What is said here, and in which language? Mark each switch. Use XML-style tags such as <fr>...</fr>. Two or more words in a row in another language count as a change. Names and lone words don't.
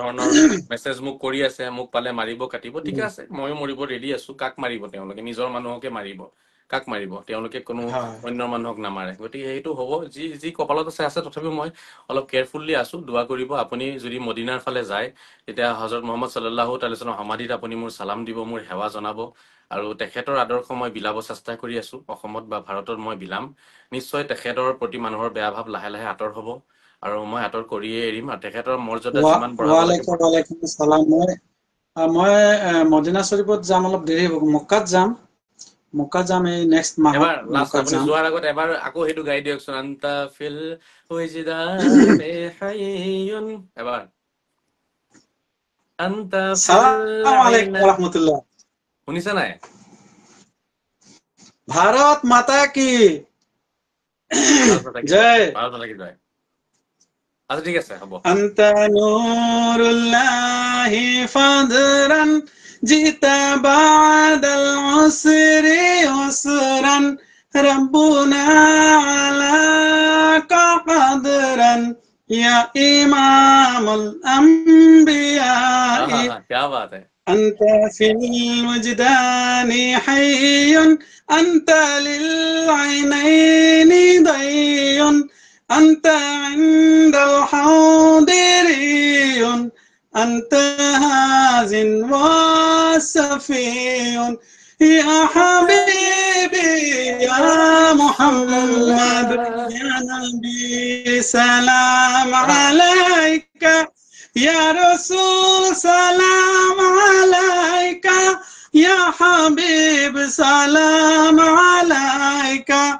<as>ধৰণৰ মেছেজ মোক কৰি আছে, মোক পালে মাৰিব কাটিব, ঠিকে আছে, ময়ো মৰিব ৰেডি আছো। কাক মাৰিব তেওঁলোকে? নিজৰ মানুহকে মাৰিব, কাক মাৰিব? তেওঁলোকে কোনো হয়। অন্য মানুহক নামাৰে। গতিকে সেইটো হ'ব, যি যি কপালত আছে। তথাপিও মই অলপ কেয়াৰফুল্লি আছো। দোৱা কৰিব। আপুনি যদি মদিনাৰ ফালে যায়, তেতিয়া হজৰত মুহাম্মদ</as> <ar>صلى الله تعالى</ar> <as>সমাধিত আপুনি মোৰ সালাম দিব, মোৰ সেৱা জনাব। আৰু তেখেতৰ আদৰ্শ মই বিলাব চেষ্টা কৰি আছো। অসমত বা ভাৰতত মই বিলাম। নিশ্চয় তেখেতৰ প্ৰতি মানুহৰ বেয়া ভাৱ লাহে লাহে আঁতৰ হ'ব, আৰু মই আঁতৰ কৰিয়ে এৰিম। আৰু তেখেতৰ মৰ্যাদা যিমান বঢ়াব লাগে।</as> <ar>وعليكم السلام.</ar> <as>মই মদিনা শৰীফত যাম, অলপ দেৰি হ'ব। মক্কাত যাম, এই নেক্সট মাহত</as> <en>এবাৰ লাষ্ট</en> <as>মক্কাত আপুনি যাম। যোৱাৰ আগত এবাৰ আকৌ সেইটো গাই দিয়কচোন।</as> <ar>أنت في الوجدان حي. এবাৰ أنت في سلام عليكم আইনা। রাহমাতুল্লাহ।</ar> <as>শুনিছা নাই?</as> <hi>भारत माता की भारत माता की जय, জয়। भारत माता की जय।</hi> <as>আচ্ছা ঠিক আছে, হ'ব।</as> <ar>أنت نور الله فضلا جئت بعد العسر يسرا ربنا علاك قدرا يا إمام الأنبياء</ar> <hi>क्या बात है।</hi> <ar>أنت في الوجدان حي أنت للعينين ضي أنت عند الحاضري أنت هاز وصفي يا حبيبي يا محمد يا نبي سلام عليك يا رسول سلام عليك يا حبيب سلام عليك</ar>